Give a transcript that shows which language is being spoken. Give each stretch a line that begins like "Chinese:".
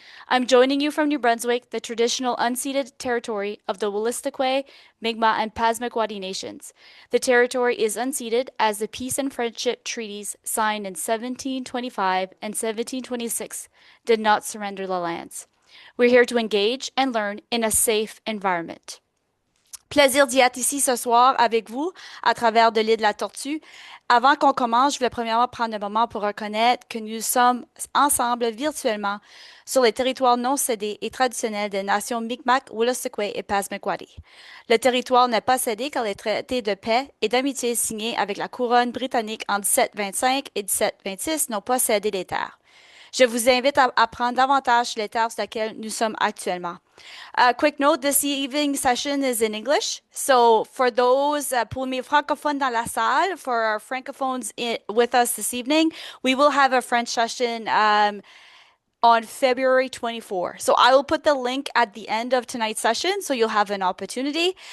English: I'm joining you from New Brunswick, the traditional unceded territory of the Wolastoqey, Mi'kmaq, and Passamaquoddy nations. The territory is unceded as the peace and friendship treaties signed in 1725 and 1726 did not surrender the lands. We're here to engage and learn in a safe environment.
French: Plaisir d'y être ici ce soir avec vous à travers de l'île de la Tortue. Avant qu'on commence, je voulais premièrement prendre un moment pour reconnaître que nous sommes ensemble virtuellement sur les territoires non cédés et traditionnels des nations Mi'kmaq, Wolastoqey et Passamaquoddy. Le territoire n'est pas cédé car les traités de paix et d'amitié signés avec la couronne britannique en 1725 et 1726 n'ont pas cédé les terres. Je vous invite à apprendre davantage sur les terres sur lesquelles nous sommes actuellement.
English: Quick note, this evening session is in English. So for those,
French: pour mes francophones dans la salle,
English: for our francophones with us this evening, we will have a French session on February 24. So I will put the link at the end of tonight's session so you'll have an opportunity.